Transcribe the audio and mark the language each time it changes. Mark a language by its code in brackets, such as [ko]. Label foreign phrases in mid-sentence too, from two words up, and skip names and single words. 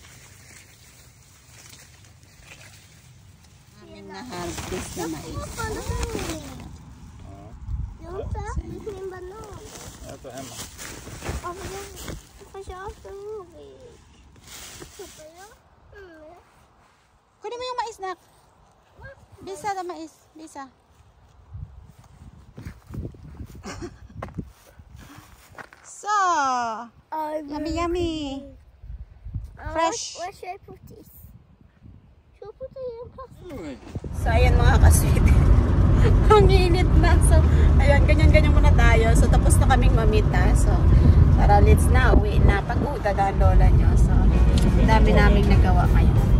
[tl] Aming na-harvest na mais. [sv] Jag har inte ätit min banan. Jag tar hemma. Fast jag har så roligt. Pappa, ja. [tl] Kunin mo yung mais na. Bisa na mais. Bisa. [en] So, yummy yummy. Fresh. [sv] Vad ska jag putta i? Ska jag putta i en plast? [tl] So, ayan mga kasweet. Ang init na. So, ayan, ganyan-ganyan muna tayo. So, tapos na kaming mamita. So, tara, let's na. Uwi na. Pag-uwi, dadaan lola nyo. So, dami naming nagawa ngayon.